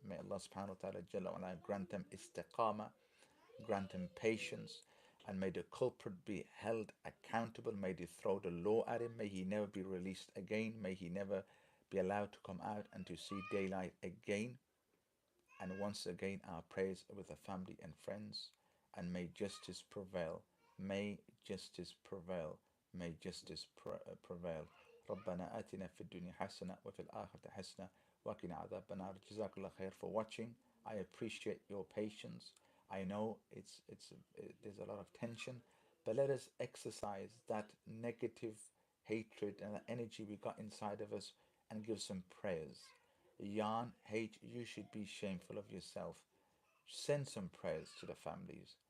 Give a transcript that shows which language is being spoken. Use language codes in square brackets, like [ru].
[en] May Allah subhanahu wa ta'ala Jalla wa ala grant them istiqamah, grant them patience, and may the culprit be held accountable. May they throw the law at him. May he never be released again. May he never be allowed to come out and to see daylight again. And once again, our prayers are with the family and friends, and may justice prevail. May justice prevail. May justice prevail. [ar] ربنا آتنا في الدنيا حسنة وفي الآخرة حسنة وقنا عذاب النار. جزاك الله خير [en] for watching. I appreciate your patience. I know there's a lot of tension, but let us exercise that negative hatred and that energy we got inside of us and give some prayers. Yarn, hate, you should be shameful of yourself. Send some prayers to the families.